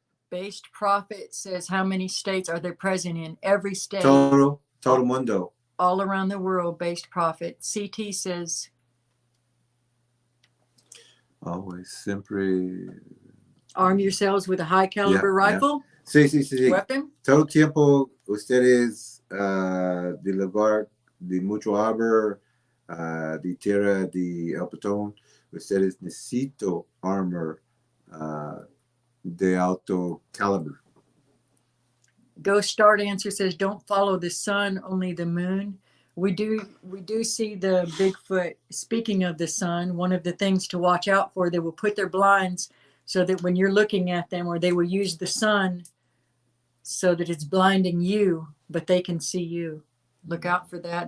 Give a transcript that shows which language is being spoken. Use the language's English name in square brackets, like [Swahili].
[English] Based Prophet says, how many states are there present in? Every state. [Spanish] Todo mundo. [English] All around the world, Based Prophet. CT says, always, [Spanish] siempre. [English] Arm yourselves with a high caliber rifle. [Spanish] Sí. [English] Weapon. [Spanish] Todo tiempo, ustedes de lugar de mucho arbor, de tierra de El Patón, ustedes necesito armor de alto caliber. [English] Ghost Start Answer says, don't follow the sun, only the moon. We do see the Bigfoot. Speaking of the sun, one of the things to watch out for, they will put their blinds so that when you're looking at them, or they will use the sun so that it's blinding you, but they can see you. Look out for that.